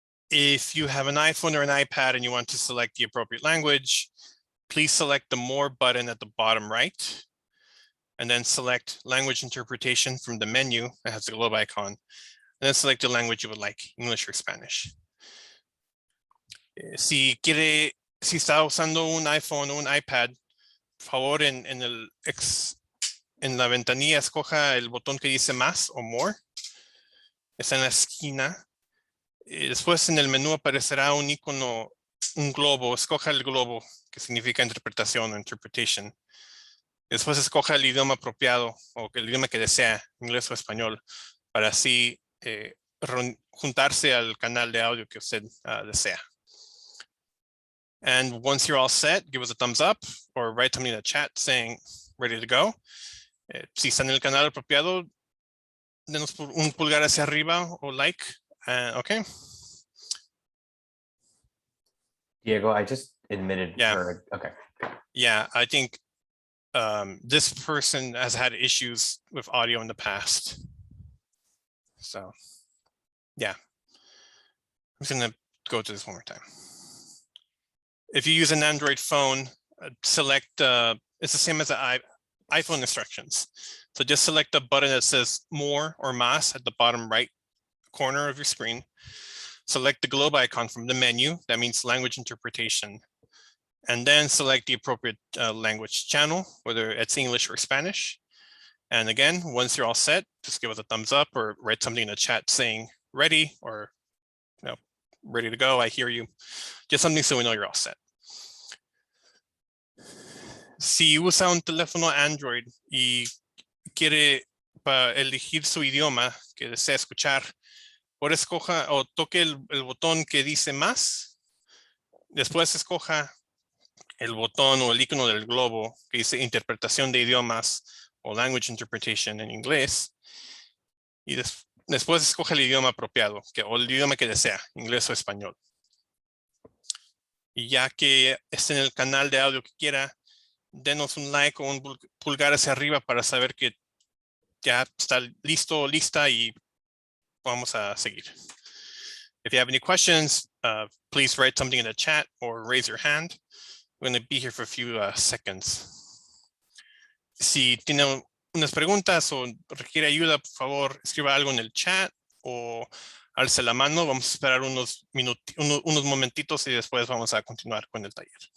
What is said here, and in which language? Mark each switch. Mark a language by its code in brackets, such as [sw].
[en] If you have an iPhone or an iPad and you want to select the appropriate language, please select the More button at the bottom right, and then select Language Interpretation from the menu that has the globe icon, and then select the language you would like, English or Spanish. [es] Si está usando un iPhone o un iPad, por favor en la ventanilla escoja el botón que dice más o more. Está en la esquina. Y después en el menú aparecerá un icono, un globo. Escoja el globo, que significa interpretación o interpretation. Después escoja el idioma apropiado o el idioma que desea, inglés o español, para así juntarse al canal de audio que usted desea. [en] And once you're all set, give us a thumbs up or write something in the chat saying ready to go. [es] Si está en el canal apropiado, denos un pulgar hacia arriba o like. [en] Okay. Diego, I just admitted Yeah. her. Okay. Yeah, I think this person has had issues with audio in the past. So, yeah. I'm just going to go to this one more time. If you use an Android phone, select, it's the same as the iPhone instructions. So just select the button that says more or más at the bottom right corner of your screen. Select the globe icon from the menu. That means language interpretation. And then select the appropriate language channel, whether it's English or Spanish. And again, once you're all set, just give us a thumbs up or write something in the chat saying ready or ready to go. I hear you. Just something so we know you're all set. [es] Si usa un teléfono Android y quiere elegir su idioma que desea escuchar, por escoja o toque el botón que dice más. Después escoja el botón o el icono del globo que dice interpretación de idiomas o [en] language interpretation [es] en inglés. Y después escoge el idioma apropiado o el idioma que desea, inglés o español. Y ya que esté en el canal de audio que quiera, denos un like o un pulgar hacia arriba para saber que ya está listo o lista y vamos a seguir. [en] If you have any questions, please write something in the chat or raise your hand. We're going to be here for a few seconds. [es] Si tiene unas preguntas o requiere ayuda, por favor, escriba algo en el chat o alce la mano. Vamos a esperar unos momentitos y después vamos a continuar con el taller.